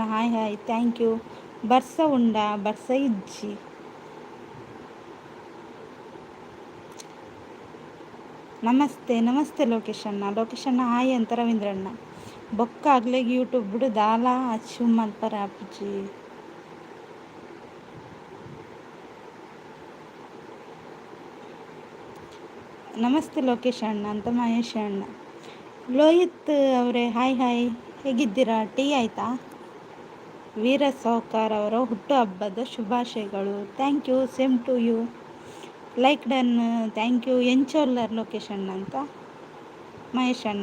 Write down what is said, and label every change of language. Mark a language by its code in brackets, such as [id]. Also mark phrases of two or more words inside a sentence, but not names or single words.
[en] hi hi thank you. [tcy] ಬರ್ಸ ಉಂಡಾ? ಬರ್ಸ ಇಜ್ಜಿ ನಮಸ್ತೆ ನಮಸ್ತೆ ಲೊಕೇಶನ್ನ. [kn] ಲೊಕೇಶನ್ನ ಹಾಯ್ ಅಂತ ರವೀಂದ್ರಣ್ಣ. [tcy] ಬೊಕ್ಕ ಆಗ್ಲೇಗೆ ಯೂಟ್ಯೂಬ್ ಬಿಡು ದಾಲ ಅಚ್ಚು ಮಲ್ಪರ ಅಪ್ಪುಜಿ. [kn] ನಮಸ್ತೆ ಲೋಕೇಶ್ ಅಣ್ಣ ಅಂತ ಮಹೇಶ್ ಅಣ್ಣ. ಲೋಹಿತ್ ಅವರೇ ಹಾಯ್ ಹಾಯ್, ಹೇಗಿದ್ದೀರಾ? ಟೀ ಆಯಿತಾ? ವೀರ ಸಾವ್ಕಾರ್ ಅವರ ಹುಟ್ಟುಹಬ್ಬದ ಶುಭಾಶಯಗಳು. [en] Thank you, same to you. Like done, thank you. [tcy] ಎಂಚೋಲ್ಲರ್ ಲೋಕೇಶ್ ಅಣ್ಣ ಅಂತ ಮಹೇಶ್ ಅಣ್ಣ.